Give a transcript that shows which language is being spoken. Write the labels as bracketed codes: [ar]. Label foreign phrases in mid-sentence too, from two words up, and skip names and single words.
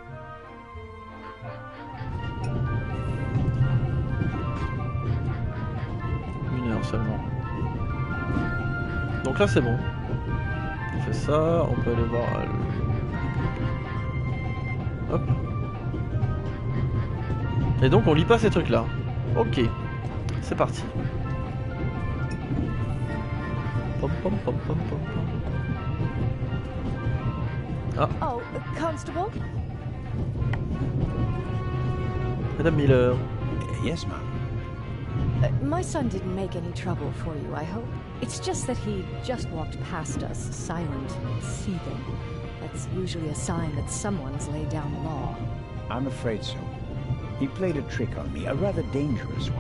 [fr] Une heure seulement. Donc là c'est bon. On fait ça, on peut aller voir Hop. Et donc on lit pas ces trucs là. Ok. C'est parti. Pom, pom, pom, pom, pom, pom. Ah. [en] Oh, Constable? Madame Miller. Yes, ma'am. My son didn't make any trouble for you, I hope. It's just that he just walked past us, silent and seething. That's usually a sign that someone's laid down the law. I'm afraid so. He played a trick on me, a rather dangerous one.